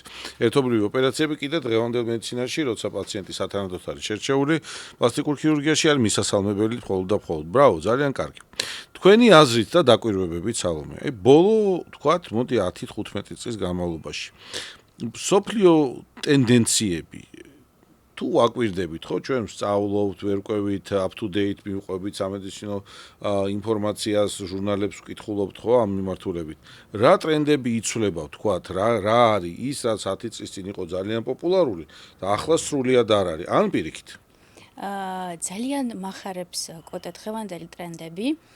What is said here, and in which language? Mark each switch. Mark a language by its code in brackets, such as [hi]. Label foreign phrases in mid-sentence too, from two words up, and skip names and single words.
[ka] ერთობლივი ოპერაციები კიდე დღევანდელ მედიცინაში, როცა პაციენტი სათანადოდ არის შერჩეული, პლასტიკურ ქირურგიაში არის მისასალმებელი მხოლოდ და მხოლოდ. ბრავო, ძალიან კარგი. თქვენი აზრით და დაკვირვებებით სალომე. ბოლო, თქვათ, მოდი 10-15 წლის განმავლობაში. სოფლიო ტენდენციები თუ აკვირდებით, ხო, ჩვენ ვსწავლობთ, ვერკვევით, [en] up to date [ka] მივყვებით სამედიცინო ინფორმაციას, ჟურნალებს ვკითხულობთ, ხო, ამ მიმართულებით. რა ტრენდები იცვლება, თქვათ, რა არის ის, რაც 10 წლის წინ იყო ძალიან პოპულარული და ახლა სრულიად არ არის, ან პირიქით? ძალიან მახარებს კოტე დღევანდელი ტრენდები.